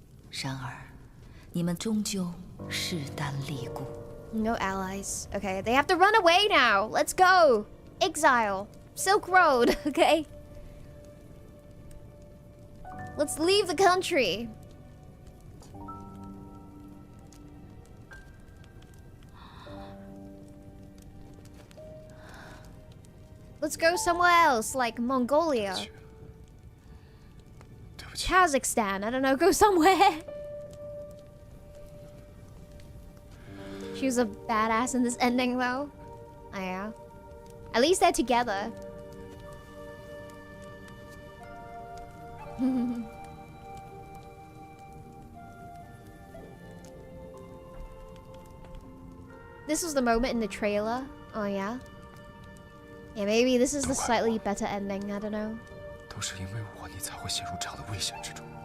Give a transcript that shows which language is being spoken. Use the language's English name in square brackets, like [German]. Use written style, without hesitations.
[Chinese] 然而，你们终究势单力孤。 [English] No allies. Okay, they have to run away now. Let's go. Exile. Silk Road. Okay. Let's leave the country. Let's go somewhere else, like Mongolia. Kazakhstan, I don't know, go somewhere. She was a badass in this ending, though. Oh, yeah. At least they're together. This was the moment in the trailer. Oh, yeah. Yeah, maybe this is the slightly better ending. I don't know. [Chinese] 都是因为我，你才会陷入这样的危险之中。